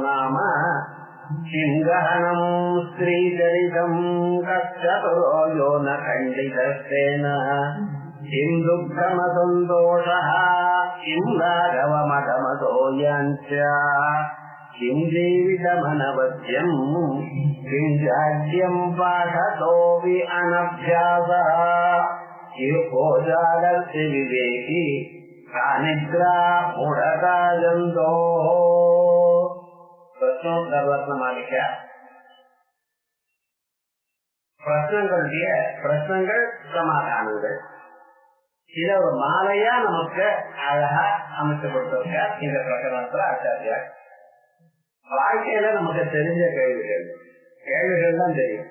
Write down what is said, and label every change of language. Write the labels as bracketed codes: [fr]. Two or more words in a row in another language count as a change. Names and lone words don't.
[sa] नाम किं गहनं स्त्रीचरितम् कश्चतुरो यो न खण्डितस्तेन किं दुःखमसन्तोषः किं राघवमधमतो याञ्च किं जीवितमनवद्यम् किं जाड्यं पाठतोऽपि अनभ्यासः किर्भोजादर्शि विवेकी का निद्रा मूढता जन्तोः [ta] प्रश्नोत्तररत्नमालिका பிரச்சனைகள் சமாதானங்கள் இத ஒரு மாலையா நமக்கு அழகா அமைச்சு கொடுத்திருக்கார் இந்த பிரகடனத்துல ஆச்சாரியார். வாழ்க்கையில நமக்கு தெரிஞ்ச கேள்விகள் தான் தெரியும்.